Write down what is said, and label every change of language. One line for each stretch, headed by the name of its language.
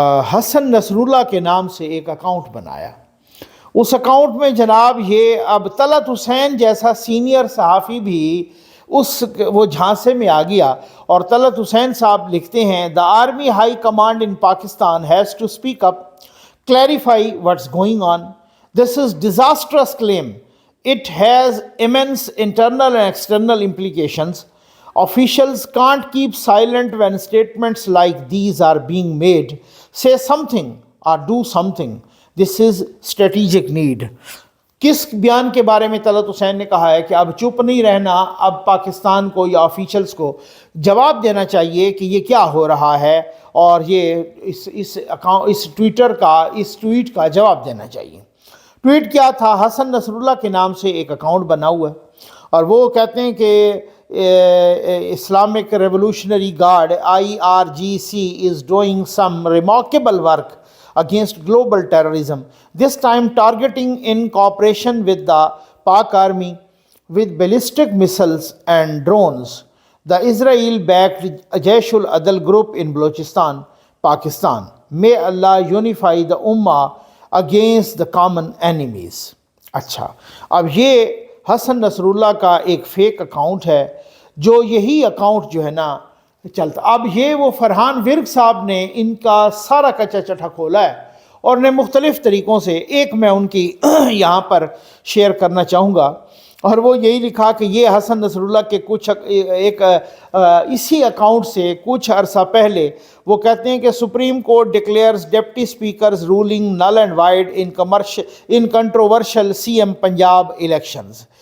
Urdu: حسن نصر اللہ کے نام سے ایک اکاؤنٹ بنایا۔ اس اکاؤنٹ میں جناب یہ اب طلعت حسین جیسا سینئر صحافی بھی وہ جھانسے میں آ گیا، اور طلعت حسین صاحب لکھتے ہیں
English: The Army High Command in Pakistan has to speak up, clarify what's going on. This is disastrous claim. It has immense internal and external implications. Officials can't keep silent when statements like these are being made. Say something or do something. This is strategic need.
Urdu: کس بیان کے بارے میں طلعت حسین نے کہا ہے کہ اب چپ نہیں رہنا، اب پاکستان کو یا آفیشلز کو جواب دینا چاہیے کہ یہ کیا ہو رہا ہے، اور یہ اس ٹویٹ کا جواب دینا چاہیے۔ ٹویٹ کیا تھا؟ حسن نصر اللہ کے نام سے ایک اکاؤنٹ بنا ہوا ہے، اور وہ کہتے ہیں کہ Islamic revolutionary guard
English: IRGC is doing some remarkable work against global terrorism, this time targeting in cooperation with the Pak Army with ballistic missiles and drones. The Israel-backed Jaish-ul-Adl group in Balochistan, Pakistan. May Allah unify the Ummah against the common enemies.
Urdu: اچھا، اب یہ حسن نصر اللہ کا ایک fake account ہے، جو یہی account جو ہے نا چلتا. اب یہ وہ فرحان ورگ صاحب نے ان کا سارا کچا چٹھا کھولا ہے اور نے مختلف طریقوں سے، ایک میں ان کی یہاں پر شیئر کرنا چاہوں گا، اور وہ یہی لکھا کہ یہ حسن نصر اللہ کے کچھ ایک اسی اکاؤنٹ سے کچھ عرصہ پہلے وہ کہتے ہیں کہ
English: Supreme court declares deputy speaker's ruling null and void in controversial C M Punjab elections.